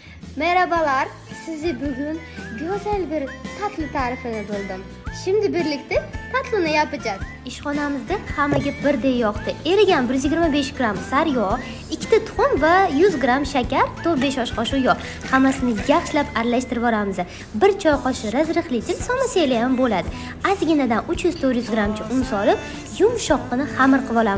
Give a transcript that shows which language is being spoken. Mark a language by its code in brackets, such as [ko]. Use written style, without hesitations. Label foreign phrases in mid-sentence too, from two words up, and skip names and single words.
[tr] Merhabalar, sizi bugün güzel bir tatlı tarifini buldum. Şimdi birlikte tatlını yapacağız. [uz] İşxonamizda hammaga birdek yoqdi. Erigan 125 gram sariyog', 2 ta tuxum va 100 gram shakar, 4-5 osh qoshiq yog'. Hammasini yaxshilab aralashtirib olamiz. 1 choy qoshiq razriqli til solmasanglar ham bo'ladi. Ozginadan 300-400 gramcha un solib, yumshoqqina xamir qilib olamiz.